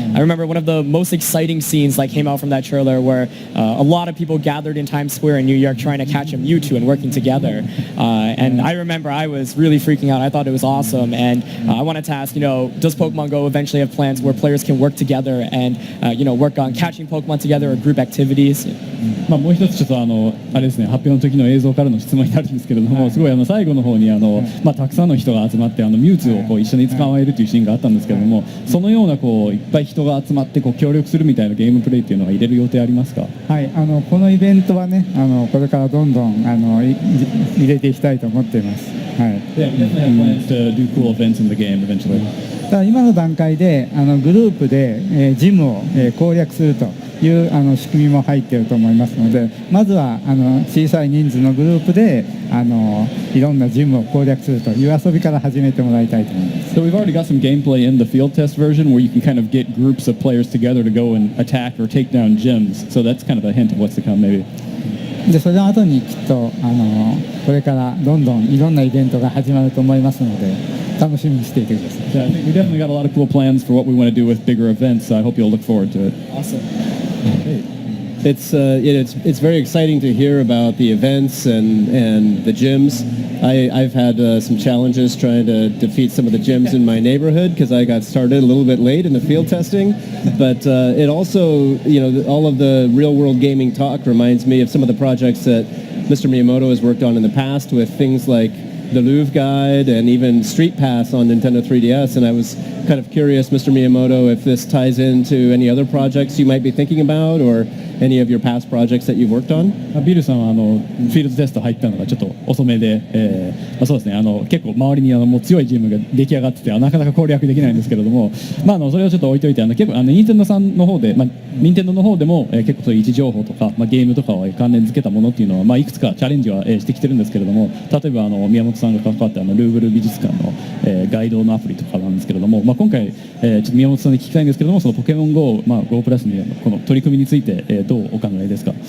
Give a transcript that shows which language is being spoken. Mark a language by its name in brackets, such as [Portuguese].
[English] I remember one of the most exciting scenes that came out from that trailer where a lot of people gathered in Times Square in New York trying to catch a Mewtwo and working together. And I remember I was really freaking out. I thought it was awesome. And I wanted to ask, does Pokemon Go eventually have plans where players can work together and, work on catching Pokemon together or group activities? [Japanese] もう一つちょっとあれですね、発表の時の映像からの質問になるんですけれども、すごい最後の方にたくさんの人が集まってミュウツーをこう一緒に捕まえるというシーンがあったんですけれども、そのようなこういっぱい人が集まってこう協力するみたいなゲームプレイっていうのは入れる予定ありますか？はい、このイベントはね、これからどんどん入れていきたいと思っています。はい。 [English] Yeah, we definitely have plans to do cool events in the game eventually. [Japanese] ただ今の段階でグループで、ジムを、攻略するという仕組みも入っていると思いますので、まずは小さい人数のグループでいろんなジムを攻略するという遊びから始めてもらいたいと思います。 [English] So we've already got some gameplay in the field test version where you can kind of get groups of players together to go and attack or take down gyms. So that's kind of a hint of what's to come maybe. [Japanese] でその後にきっとこれからどんどんいろんなイベントが始まると思いますので楽しみにしていてください。 [English] Yeah, I think we definitely got a lot of cool plans for what we want to do with bigger events. So I hope you'll look forward to it. Awesome. It's very exciting to hear about the events and the gyms. I've had some challenges trying to defeat some of the gyms in my neighborhood because I got started a little bit late in the field testing. But it also, all of the real-world gaming talk reminds me of some of the projects that Mr. Miyamoto has worked on in the past with things like the Louvre Guide and even Street Pass on Nintendo 3DS. And I was kind of curious, Mr. Miyamoto, if this ties into any other projects you might be thinking about or any of your past projects that you've worked on? [Japanese] ビルさんはフィールドテスト入ったのがちょっと遅めで、そうですね、結構周りにもう強いチームが出来上がっててなかなか攻略できないんですけれども、それをちょっと置いといて結構任天堂さんの方で、任天堂の方でも、結構そういう位置情報とか、ゲームとかを関連付けたものっていうのは、いくつかチャレンジは、してきてるんですけれども、例えば宮本さんが関わったルーブル美術館の、ガイドのアプリとかなんですけれども、今回、ちょっと宮本さんに聞きたいんですけれども、そのポケモン GO、GO プラスにこの取り組みについて、どうお考えですか？